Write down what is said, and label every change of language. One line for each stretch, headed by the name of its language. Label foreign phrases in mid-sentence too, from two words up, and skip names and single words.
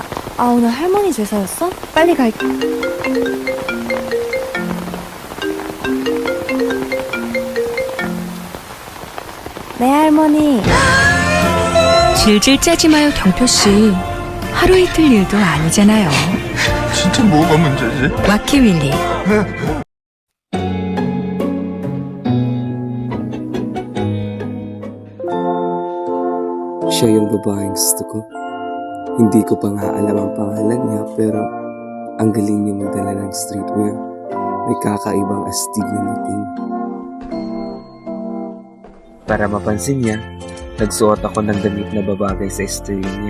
Korean: 오늘 할머니 제사였어? 빨리 갈게. 네, 할머니. 질질 짜지 마요, 경표씨. 하루 이틀 일도 아니잖아요. 진짜 뭐가 문제지? 와키윌리.
Filipino: Siya yung babaeng gusto ko. Hindi ko pa nga alam ang pangalan niya pero ang galing niya magdala ng streetwear. May kakaibang astig na dating. Para mapansin niya, nagsuot ako ng damit na babagay sa estilo niya.